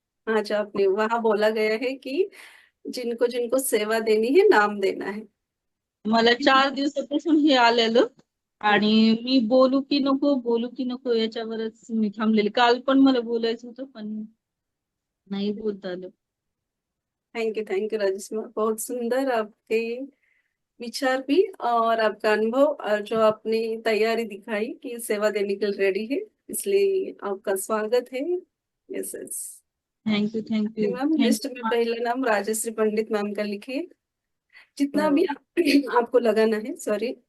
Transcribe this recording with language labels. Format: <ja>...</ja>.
<hi>आज आपने वहां बोला गया है कि जिनको जिनको सेवा देनी है नाम देना है.</hi> <mr>मला 4 दिवसापासून हे आलेलं, आणि मी बोलू की नको बोलू की नको याच्यावरच मी थांबलेले. काल पण मला बोलायचं होतं, पण नाही बोलता आलं.</mr> <en>Thank you Rajesh.</en> <hi>बहुत सुंदर आपके विचार भी और आपका अनुभव और जो आपने तैयारी दिखाई कि सेवा देने के लिए रेडी है, इसलिए आपका स्वागत है.</hi> <en>Yes yes. Thank you thank you</en> <hi>ma'am list में</hi> <en>Thank you.</en> <hi>पहला नाम राजश्री पंडित मैम का लिखिए. जितना भी आपको लगाना है, सॉरी.</hi>